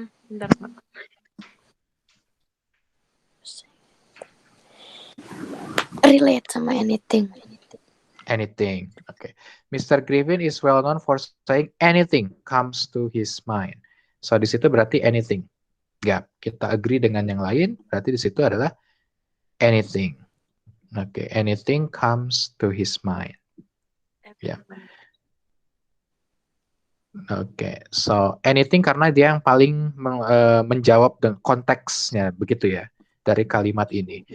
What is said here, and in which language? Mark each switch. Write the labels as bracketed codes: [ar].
[id] Bentar, Pak. [en] Relate sama anything. Anything. Oke. Mr. Griffin is well known for saying anything comes to his mind. [id] So di situ berarti anything. Ya, kita agree dengan yang lain, berarti di situ adalah anything. [en] Oke, anything comes to his mind. [id] Ya. Oke, so anything karena dia yang paling menjawab dengan konteksnya, begitu ya, dari kalimat ini.